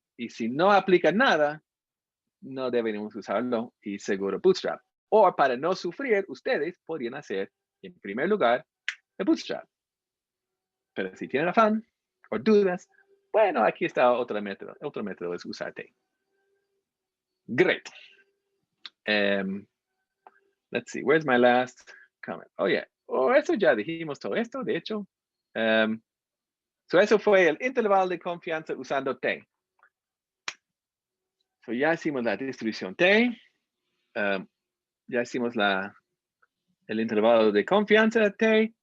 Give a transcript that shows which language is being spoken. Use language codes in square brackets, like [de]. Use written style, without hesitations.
[es] Y si no aplica nada, no deberíamos usarlo y seguro Bootstrap. O para no sufrir, ustedes podrían hacer, en primer lugar, el Bootstrap. Pero si tienen afán o dudas, bueno, aquí está otro método. Otro método es usar T. [en] Great. Let's see, where's my last comment? Oh, yeah. [es] Eso ya dijimos todo esto, de hecho. Eso fue el intervalo de confianza usando T. Ya hicimos la distribución T. Ya hicimos el intervalo de confianza T.